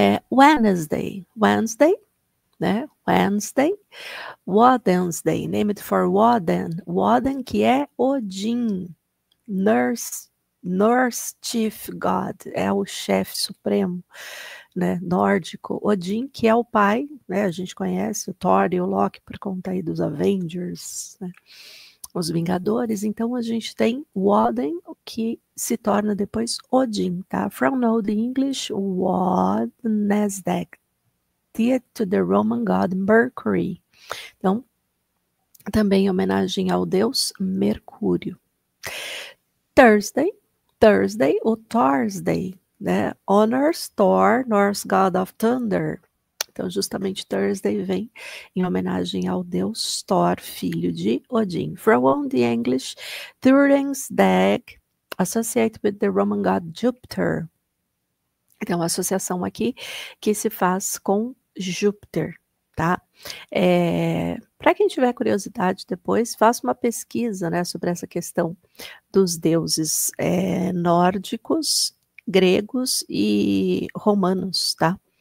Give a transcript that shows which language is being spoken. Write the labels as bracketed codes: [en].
[pt] Wednesday, né? [en] Woden's Day, named for Woden, [pt] que é Odin, [en] Norse Chief God, [pt] é o chefe supremo, né, nórdico. Odin, que é o pai, né, a gente conhece o Thor e o Loki por conta aí dos Avengers, né, os Vingadores. Então a gente tem Woden, que se torna depois Odin, tá? [en] From Old English, Wednesday, to the Roman god Mercury. [pt] Então, também em homenagem ao deus Mercúrio. Thursday, ou Thursday, né? [en] Honors Thor, Norse god of thunder. [pt] Então, justamente Thursday vem em homenagem ao deus Thor, filho de Odin. [en] From Old English, Thurin's Dag, associated with the Roman god Jupiter. [pt] Então, uma associação aqui que se faz com Júpiter, tá? Para quem tiver curiosidade depois, faça uma pesquisa, né, sobre essa questão dos deuses nórdicos, gregos e romanos, tá?